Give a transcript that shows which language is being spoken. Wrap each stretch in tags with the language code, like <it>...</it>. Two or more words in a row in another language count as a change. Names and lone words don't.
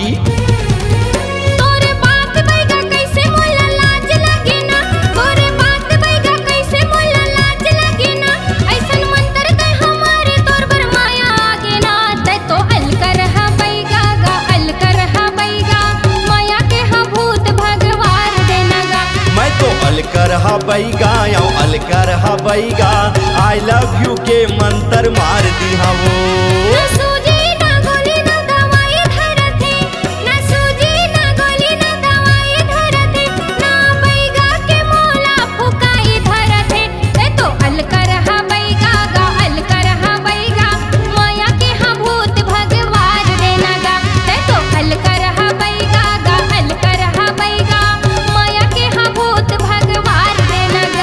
<hne>तोरे बात बैगा कैसे मोला लाज लगे ना, तोरे बात बैगा कैसे मोला लाज लगे ना, ऐसन मंतर दे हमारे तोर बर माया आगे ना, ते तो अलकर हा बैगा गा, अलकर हा बैगा, माया के हा भूत भगवान देना गा। मैं तो अलकर हा बैगा या अलकर हा बैगा,</hne> <en>I love you</en> <hne>के मंत्र मार दिया वो। ना सूजी ना गोली ना दवाई धरते, ना सूजी ना गोली ना दवाई धरते, ना बैगा के मोला फुकाई धरते, ते तो अलकर हा बैगा गा, अलकर हा बैगा, माया के हा भूत भगवान देना गा, ते तो अलकर हा बैगा गा, अलकर हा बैगा, माया के हा भूत भगवान देना गा।</hne>